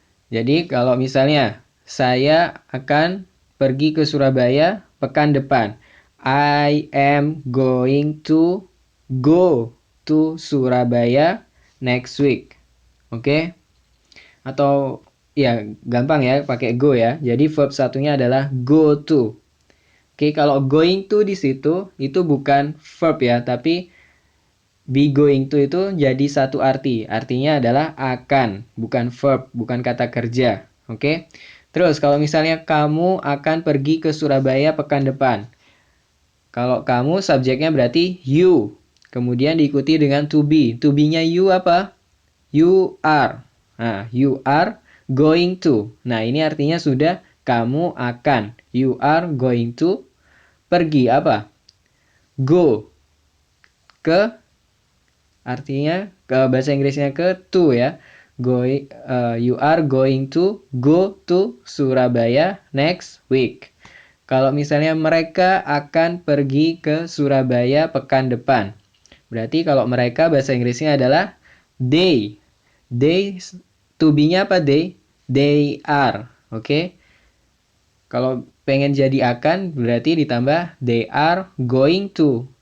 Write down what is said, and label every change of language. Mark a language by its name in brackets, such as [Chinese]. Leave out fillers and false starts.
[Indonesian] Jadi kalau misalnya saya akan pergi ke Surabaya pekan depan. [English] I am going to go to Surabaya next week. [Indonesian] Oke? Atau ya gampang ya pakai go ya. Jadi verb satunya adalah go to. Oke, kalau going to di situ itu bukan verb ya, tapi be going to itu jadi satu arti. Artinya adalah akan, bukan verb, bukan kata kerja. Oke? Terus kalau misalnya kamu akan pergi ke Surabaya pekan depan. Kalau kamu subjeknya berarti you. Kemudian diikuti dengan to be. To be-nya you apa? [English] You are. Nah, you are going to. [Indonesian] Nah, ini artinya sudah kamu akan. [English] You are going to [Indonesian] pergi apa? [English] Go. [Indonesian] Ke, artinya ke bahasa Inggrisnya ke to ya. [English] You are going to go to Surabaya next week. [Indonesian] Kalau misalnya mereka akan pergi ke Surabaya pekan depan. Berarti kalau mereka bahasa Inggrisnya adalah they. They, to be-nya apa they? They are. Oke. Kalau pengen jadi akan berarti ditambah [English] they are going to.